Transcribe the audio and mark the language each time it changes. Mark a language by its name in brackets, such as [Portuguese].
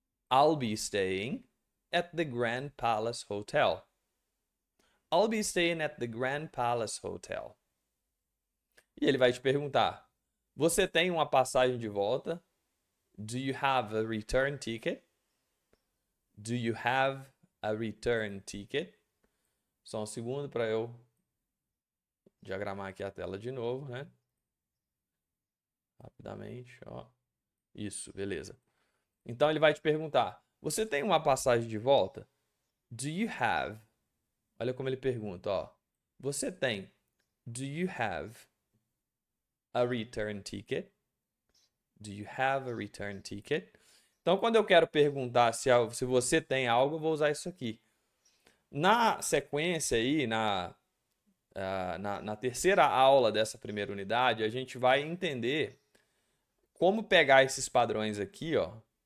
[English] I'll be staying at the Grand Palace Hotel. I'll be staying at the Grand Palace Hotel. [Portuguese] E ele vai te perguntar: você tem uma passagem de volta? [English] Do you have a return ticket? Do you have a return ticket? [Portuguese] Só um segundo para eu diagramar aqui a tela de novo, né? Rapidamente, ó. Isso, beleza. Então ele vai te perguntar: você tem uma passagem de volta? [English] Do you have? [Portuguese] Olha como ele pergunta, ó. Você tem? [English] Do you have a return ticket? Do you have a return ticket? [Portuguese] Então, quando eu quero perguntar se você tem algo, eu vou usar isso aqui. Na sequência aí, na terceira aula dessa primeira unidade, a gente vai entender como pegar esses padrões aqui, ó,